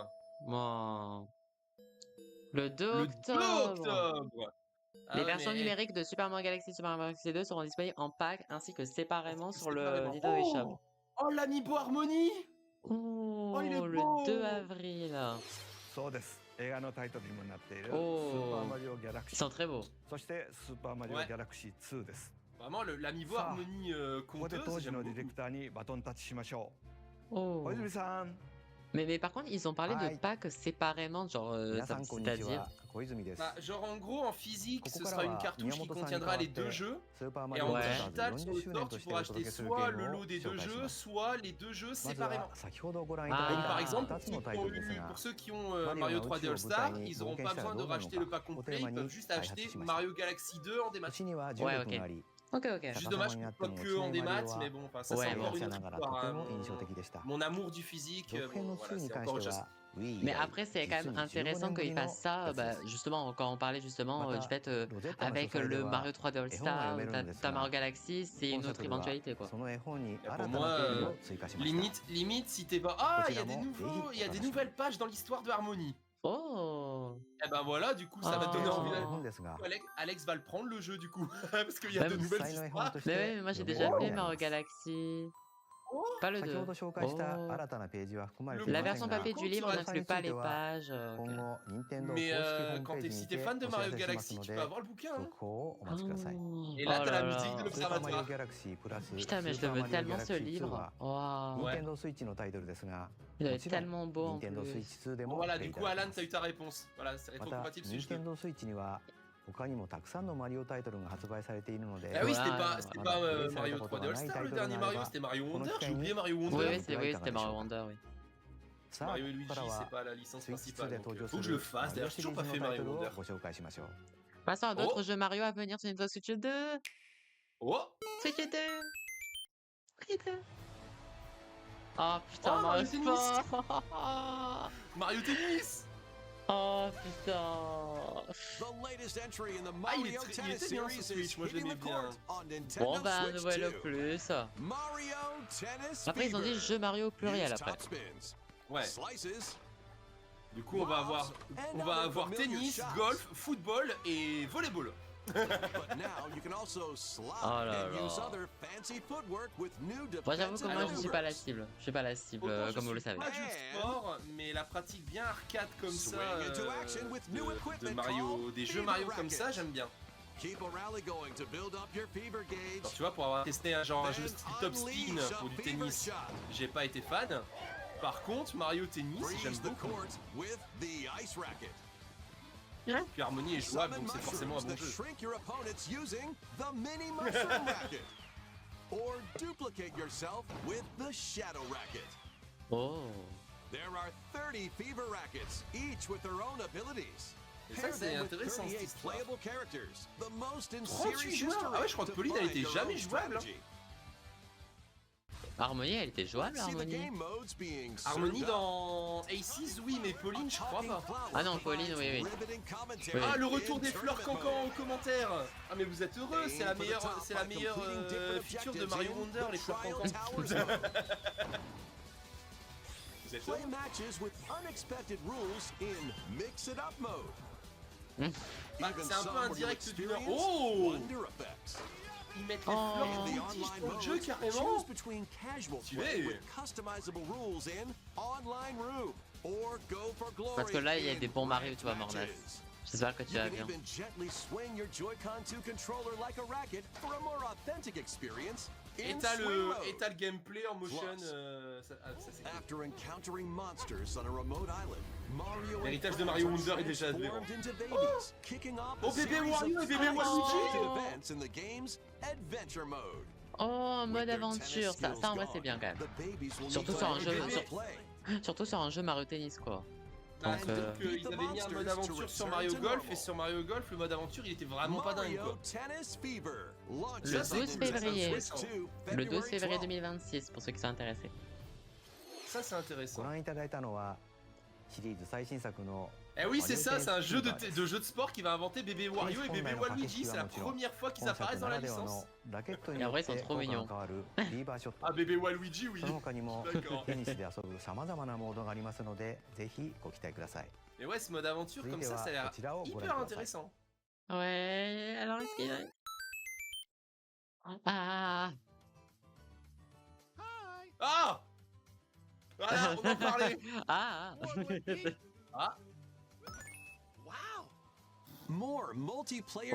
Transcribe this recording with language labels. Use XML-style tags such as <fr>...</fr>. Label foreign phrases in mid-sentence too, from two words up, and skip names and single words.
<fr>Bon. Le 2 Le 2 octobre. octobre. Les Ah, versions mais- numériques de Super Mario Galaxy et Super Mario Galaxy 2 seront disponibles en pack ainsi que séparément sur le Séparément. Nintendo eShop. Oh, l'Amiibo Harmony. Oh, il est le beau. 2 avril.</fr> <ja>そうです。映画のタイトルにもなっているスおーーパーマリオギャラク</ja> <fr>Ils</fr> <ja>シー</ja> <fr>sont très beaux.</fr> <ja>そしてスーパーマリオ</ja> <fr>Ouais.</fr> <ja>ギャラクシー2です</ja> <fr>Vraiment, l'Amiibo Ça. Harmony</fr> <ja>ここで</ja> <fr>conteuse,</fr> <ja>当時</ja> <fr>j'aime</fr> <ja>のディレ</ja> <fr>beaucoup.</fr> <ja>クターにバトンタッチしましょう Oh. 小泉さん</ja> <fr>Mais par contre, ils ont parlé de Aïe. packs séparément, genre,</fr> <ja>皆さんこんにち</ja> <fr>c'est-à-dire.</fr> <ja>は小泉です</ja> <fr>Bah, genre en gros, en physique,</fr> <ja>Coco</ja> <fr>ce</fr> <ja>Kara</ja> <fr>sera une</fr> <ja>wa</ja> <fr>cartouche qui</fr> <ja>Miyamoto-san</ja> <fr>contiendra</fr> <ja>ni</ja> <fr>les deux</fr> <ja>kawatte</ja> <fr>jeux.</fr> <ja>スーパーマ</ja> <fr>Et</fr> <ja>リオ</ja> <fr>en</fr> <ja>ブラ</ja> <fr>Ouais.</fr> <ja>ザー</ja> <fr>digital</fr> <ja>ズ</ja> <fr>sur</fr> <ja>40</ja> <fr>le</fr> <ja>周年</ja> <fr>store,</fr> <ja>と</ja> <fr>tu</fr> <ja>してお</ja> <fr>pourras</fr> <ja>届</ja> <fr>acheter</fr> <ja>けするゲ</ja> <fr>soit</fr> <ja>ー</ja> <fr>le</fr> <ja>ムを</ja> <fr>lot des</fr> <ja>紹</ja> <fr>deux</fr> <ja>介し</ja> <fr>jeux,</fr> <ja>ます</ja> <fr>soit les deux jeux</fr> <ja>まず</ja> <fr>séparément.</fr> <ja>は先ほどご覧い</ja> <fr>Donc,</fr> <ja>ただい</ja> <fr>par</fr> <ja>た</ja> <fr>exemple,</fr> <ja>2つのタイトルですが</ja> <fr>pour ceux qui ont Mario</fr> <ja>Mario の</ja> <fr>3D</fr> <ja>宇宙を</ja> <fr>All</fr> <ja>舞台</ja> <fr>Star,</fr> <ja>に</ja> <fr>ils</fr> <ja>冒</ja> <fr>n'auront</fr> <ja>険</ja> <fr>pas</fr> <ja>したら</ja> <fr>besoin</fr> <ja>ど</ja> <fr>de</fr> <ja>うなるの</ja> <fr>racheter le</fr> <ja>か</ja> <fr>pack</fr> <ja>を</ja> <fr>complet,</fr> <ja>テーマ</ja> <fr>ils</fr> <ja>に</ja> <fr>peuvent juste</fr> <ja>開</ja> <fr>acheter</fr> <ja>発しました</ja> <fr>Mario Galaxy 2 en</fr> <ja>う</ja> <fr>démat.</fr> <ja>ちには</ja> <fr>Ouais,</fr> <ja>重力</ja> <fr>ok.</fr> <ja>があり</ja> <fr>Ok, ok. juste</fr> <ja>逆さ</ja> <fr>dommage</fr> <ja>まにな</ja> <fr>que</fr> <ja>って</ja> <fr>ce</fr> <ja>も</ja> <fr>soit</fr> <ja>落</ja> <fr>que</fr> <ja>ち</ja> <fr>en</fr> <ja>ないマリ</ja> <fr>démat,</fr> <ja>オは</ja> <fr>mais bon, enfin, ça Ouais, c'est bon. encore</fr> <ja>昔</ja> <fr>une</fr> <ja>な</ja> <fr>autre</fr> <ja>がら</ja> <fr>histoire.</fr> <ja>とて</ja> <fr>hein,</fr> <ja>も印象的でした</ja> <fr>mon amour du physique,</fr> <ja>続編</ja> <fr>bon,</fr> <ja>の</ja> <fr>voilà,</fr> <ja>2に</ja> <fr>c'est</fr> <ja>関</ja> <fr>encore</fr> <ja>して</ja> <fr>autre chose.</fr> <ja>は Wii 以</ja> <fr>Mais</fr> <ja>来</ja> <fr>après, c'est quand</fr> <ja>実</ja> <fr>même</fr> <ja>に15</ja> <fr>intéressant</fr> <ja>年ぶ</ja> <fr>qu'ils</fr> <ja>りの</ja> <fr>fassent ça,</fr> <ja>復活</ja> <fr>bah,</fr> <ja>です</ja> <fr>justement, quand on parlait justement</fr> <ja>ま</ja> <fr>du</fr> <ja>た</ja> <fr>fait</fr> <ja>ロゼッタの書</ja> <fr>avec</fr> <ja>斎で</ja> <fr>le</fr> <ja>は</ja> <fr>Mario 3D All</fr> <ja>絵本は</ja> <fr>Star</fr> <ja>読め</ja> <fr>ou</fr> <ja>るのです</ja> <fr>t'as Mario</fr> <ja>が</ja> <fr>Galaxy, c'est</fr> <ja>本</ja> <fr>une autre</fr> <ja>作では</ja> <fr>éventualité, quoi.</fr> <ja>その絵本に</ja> <fr>Pour</fr> <ja>新た</ja> <fr>moi,</fr> <ja>なページを追加しました</ja> <fr>limite, si t'es pas. Ah, il y a des Continuellement, nouveaux, il y a des attention. nouvelles pages dans l'histoire de Harmony. Oh! Et ben voilà, du coup, ça va te</fr> <ja>手</ja> <fr>donner</fr> <ja>持ち</ja> <fr>envie</fr> <ja>の絵</ja> <fr>d'aller.</fr> <ja>本ですが</ja> <fr>Alex va le prendre le jeu du coup, parce qu'il y a Même de</fr> <ja>実</ja> <fr>nouvelles</fr> <ja>際の絵本</ja> <fr>histoires.</fr> <ja>として</ja> <fr>Mais ouais, mais moi j'ai</fr> <ja>読める</ja> <fr>déjà</fr> <ja>ように</ja> <fr>fait</fr> <ja>なり</ja> <fr>Mario</fr> <ja>ます</ja> <fr>Galaxy. Pas le</fr> <ja>先</ja> <fr>2.</fr> <ja>ほど紹介した Oh. 新たなページは含まれてい</ja> <fr>La</fr> <ja>ません</ja> <fr>version</fr> <ja>が、</ja> <fr>papier du livre</fr> <ja>詳細</ja> <fr>n'inclut</fr> <ja>につ</ja> <fr>pas</fr> <ja>いて</ja> <fr>les</fr> <ja>は</ja> <fr>pages.</fr> <ja>今後任天堂公</ja> <fr>Mais</fr> <ja>式ホーム</ja> <fr>quand</fr> <ja>ペー</ja> <fr>t'es</fr> <ja>ジ</ja> <fr>si</fr> <ja>に</ja> <fr>t'es</fr> <ja>て</ja> <fr>fan de</fr> <ja>お知ら</ja> <fr>Mario</fr> <ja>せします</ja> <fr>Galaxy,</fr> <ja>の</ja> <fr>tu peux</fr> <ja>で</ja> <fr>avoir le bouquin. Hein.</fr> <ja>続行をお待ちください。</ja> <fr>Et Oh là, t'as là la musique de là.</fr> <ja>スーパーマリオ</ja> <fr>l'observatoire.</fr> <ja>ギャラクシープラス</ja> <fr>Putain, mais je</fr> <ja>スーパ</ja> <fr>le</fr> <ja>ー</ja> <fr>veux</fr> <ja>マリオギャ</ja> <fr>tellement</fr> <ja>ラ</ja> <fr>ce</fr> <ja>クシー2</ja> <fr>livre.</fr> <ja>は Waouh. 任天堂スイッチのタイトルですが、</ja> <fr>Il doit</fr> <ja>も</ja> <fr>être</fr> <ja>ちろん</ja> <fr>tellement beau en</fr> <ja>任天堂スイッ</ja> <fr>plus.</fr> <ja>チ2で</ja> <fr>Bon,</fr> <ja>も</ja> <fr>voilà,</fr> <ja>プレイ</ja> <fr>du</fr> <ja>いた</ja> <fr>coup,</fr> <ja>だけ</ja> <fr>Alan,</fr> <ja>ま</ja> <fr>t'as</fr> <ja>す</ja> <fr>eu ta réponse. Voilà, c'est</fr> <ja>また</ja> <fr>rétrocompatible</fr> <ja>任</ja> <fr>Switch 2.</fr> <ja>天堂スイッチには他にもたくさんのマリオタイトルが発売されているので、</ja> <fr>Ah oui, c'était Ouais, pas, ouais, c'était ouais. pas Ouais. Mario Ouais. 3D All-Star, le Ouais. dernier Ouais. Mario, Ouais. c'était Mario Ouais. Wonder. Ouais. J'ai oublié Mario Oui, Wonder. oui, c'était Mario Wonder, oui.</fr> <ja>さあ</ja> <fr>Mario et</fr> <ja>こ</ja> <fr>Luigi,</fr> <ja>こから</ja> <fr>c'est</fr> <ja>は</ja> <fr>pas la licence</fr> <ja>スイッチ2</ja> <fr>principale.</fr> <ja>で</ja> <fr>Donc,</fr> <ja>登場</ja> <fr>faut</fr> <ja>す</ja> <fr>que je le</fr> <ja>る</ja> <fr>fasse.</fr> <ja>マリオ</ja> <fr>D'ailleurs,</fr> <ja>シ</ja> <fr>j'ai</fr> <ja>リ</ja> <fr>toujours</fr> <ja>ー</ja> <fr>pas</fr> <ja>ズの</ja> <fr>fait</fr> <ja>タイト</ja> <fr>Mario</fr> <ja>ルを</ja> <fr>Wonder.</fr> <ja>ご紹介しましょう。</ja> <fr>Passons à Oh. d'autres jeux Mario à venir sur Nintendo Switch 2. Oh, Switch 2. Switch 2. Oh putain, Oh, Mario Mario Tennis. Sport. Mario Tennis. Oh putain.</fr> <en>The latest entry in the</en> <fr>Ah, il</fr> <en>Mario</en> <fr>était</fr> <en>Tennis</en> <fr>bien, ce</fr> <en>series</en> <fr>Switch,</fr> <en>is</en> <fr>moi, je</fr> <en>hitting</en> <fr>l'aimais</fr> <en>the</en> <fr>bien.</fr> <en>court on Nintendo</en> <fr>Bon bah,</fr> <en>Switch</en> <fr>nouvelle</fr> <en>2.</en> <fr>plus.</fr> <en>Mario Tennis</en> <fr>Après, ils ont dit</fr> <en>Fever.</en> <fr>jeu Mario au pluriel</fr> <en>Use</en> <fr>après.</fr> <en>top spins,</en> <fr>Ouais.</fr> <en>slices,</en> <fr>Du coup, on va avoir tennis, golf, football et volleyball.</fr> <en>but now you can also slide</en> <fr>Oh là</fr> <en>and use</en> <fr>là.</fr> <en>other fancy footwork with new</en> <fr>Moi j'avoue que</fr> <en>defensive</en> <fr>moi je suis pas la</fr> <en>maneuvers.</en> <fr>cible. Je suis pas la cible, Autant je comme vous le suis savez. pas jeu de sport, mais la pratique bien arcade comme ça</fr> <en>Swing into action with new</en> <fr>de</fr> <en>equipment</en> <fr>Mario,</fr> <en>called</en> <fr>des jeux</fr> <en>Fever</en> <fr>Mario comme ça,</fr> <en>Racket.</en> <fr>j'aime bien.</fr> <en>Keep a rally going to build up your fever gauge.</en> <fr>Alors, tu vois, pour avoir testé un jeu</fr> <en>Then</en> <fr>style</fr> <en>top spin unleash</en> <fr>pour</fr> <en>a</en> <fr>du</fr> <en>fever</en> <fr>tennis,</fr> <en>shot.</en> <fr>j'ai pas été fan. Par contre, Mario Tennis, j'aime</fr> <en>Breeze the</en> <fr>beaucoup.</fr> <en>court with the ice racket.</en> <fr>Puis Harmony est jouable,</fr> <en>Summon</en> <fr>donc c'est forcément un</fr> <en>mushrooms</en> <fr>bon</fr> <en>that</en> <fr>jeu.</fr> <en>shrink your opponents using the mini mushroom racket. Or duplicate yourself with the shadow racket. Oh. There are 30 fever rackets, each with their own abilities.</en> <fr>Et ça,</fr> <en>Pair</en> <fr>c'est</fr> <en>them with</en> <fr>intéressant, cette</fr> <en>38</en> <fr>histoire.</fr> <en>playable characters, the most in</en> <fr>38</fr> <en>series</en> <fr>joueurs.</fr> <en>history.</en> <fr>Ah ouais, je crois que</fr> <en>to</en> <fr>Pauline, elle</fr> <en>find</en> <fr>était</fr> <en>your</en> <fr>jamais</fr> <en>own</en> <fr>jouable, hein.</fr> <en>strategy.</en> <fr>Harmony, elle était jouable,</fr> <en>See the</en> <fr>Harmony.</fr> <en>game modes being</en> <fr>Harmony</fr> <en>served up.</en> <fr>dans Aces, oui, mais Pauline, je crois pas. Ah non, Pauline, oui, oui.</fr> <en>Riveting commentary</en> <fr>Ah, le retour</fr> <en>in</en> <fr>des fleurs</fr> <en>tournament</en> <fr>cancan en</fr> <en>mode.</en> <fr>commentaire. Ah, mais vous êtes heureux, c'est la meilleure feature de Mario Wonder, les fleurs cancan. Vous êtes</fr> <en>Play</en> <fr>heureux?</fr> <en>matches with unexpected rules in Mix It Up mode.</en> <fr>Bah,</fr> <en>Even</en> <fr>c'est un peu</fr> <en>some where you</en> <fr>indirect du</fr> <en>experience Oh, wonder effects.</en> <fr>ils mettent les Oh. fleurs</fr> <en>In the</en> <fr>multi</fr> <en>online</en> <fr>dans le jeu</fr> <en>mode,</en> <fr>carrément.</fr> <en>choose between casual</en> <fr>Tu</fr> <en>play</en> <fr>es.</fr> <en>with customizable rules in Online Room or go for glory.</en> <fr>Parce que là, il y a</fr> <en>in</en> <fr>des bons Mario, tu vois,</fr> <en>ranked</en> <fr>Mornas.</fr> <en>matches.</en> <fr>J'espère que tu</fr> <en>You</en> <fr>vas</fr> <en>can</en> <fr>bien.</fr> <en>even gently swing your Joy-Con 2 controller like a racket for a more authentic experience</en> <fr>Et</fr> <en>in</en> <fr>t'as</fr> <en>swing</en> <fr>le,</fr> <en>mode.</en> <fr>gameplay en motion. Plus. Ça c'est cool.</fr> <en>After encountering monsters on a remote island, Mario</en> <fr>L'héritage</fr> <en>and</en> <fr>de Mario</fr> <en>friends</en> <fr>Wonder</fr> <en>are</en> <fr>est déjà aberrant.</fr> <en>transformed into babies, kicking off Oh, a</en> <fr>bébé</fr> <en>series</en> <fr>Wario</fr> <en>of</en> <fr>et bébé</fr> <en>unexpected</en> <fr>Waluigi.</fr> <en>events in the game's adventure mode.</en> <fr>Oh, en</fr> <en>With</en> <fr>mode</fr> <en>their</en> <fr>aventure,</fr> <en>tennis</en> <fr>ça en vrai</fr> <en>skills</en> <fr>c'est bien quand même.</fr> <en>gone, the babies will</en> <fr>Surtout</fr> <en>need</en> <fr>sur</fr> <en>to</en> <fr>un</fr> <en>learn</en> <fr>jeu-</fr> <en>how to</en> <fr>sur-</fr> <en>play.</en> <fr>Surtout sur un jeu Mario Tennis quoi. Bah, Donc, c'est-à-dire qu'ils avaient mis un mode aventure sur Mario Golf, et sur Mario Golf, le mode aventure il était vraiment pas dingue</fr> <en>Mario</en> <fr>quoi.</fr> <en>Tennis Fever launches</en> <fr>Le</fr> <en>on</en> <fr>12</fr> <en>Nintendo</en> <fr>février.</fr> <en>Switch 2,</en> <fr>Le 12</fr> <en>February</en> <fr>février</fr> <en>12th.</en> <fr>2026 pour ceux qui sont intéressés. Ça c'est</fr> <ja>ご</ja> <fr>intéressant.</fr> <ja>覧いただいたのはシリーズ最新作の</ja> <fr>Eh oui, c'est ça, c'est un jeu de,</fr> <ja>Tennis</ja> <fr>de jeu de sport qui va inventer bébé Wario et bébé Waluigi. C'est la première fois qu'ils</fr> <ja>本作</ja> <fr>apparaissent dans</fr> <ja>な</ja> <fr>la</fr> <ja>らではの</ja> <fr>licence.</fr> <ja>ラケットに</ja> <fr>Et</fr> <ja>よ</ja> <fr>en</fr> <ja>っ</ja> <fr>vrai, ils sont</fr> <ja>て</ja> <fr>trop</fr> <ja>効果が</ja> <fr>mignons.</fr> <ja>変わるリーバーショッ</ja> <fr>Ah,</fr> <ja>ト</ja> <fr>bébé Waluigi, oui.</fr> <ja>その他にも</ja> <fr>D'accord.</fr> <ja>テニスで遊ぶさまざまなモードがありますのでぜひご期待ください</ja> <fr>Mais ouais, ce mode aventure</fr> <ja>続い</ja> <fr>comme</fr> <ja>て</ja> <fr>ça,</fr> <ja>は</ja> <fr>ça a l'air</fr> <ja>こちらをご覧</ja> <fr>hyper</fr> <ja>ください</ja> <fr>intéressant. Ouais, alors est-ce qu'il a... Ah. Ah Voilà, on en parlait. Ah. Ah,</fr> <en>More multiplayer</en>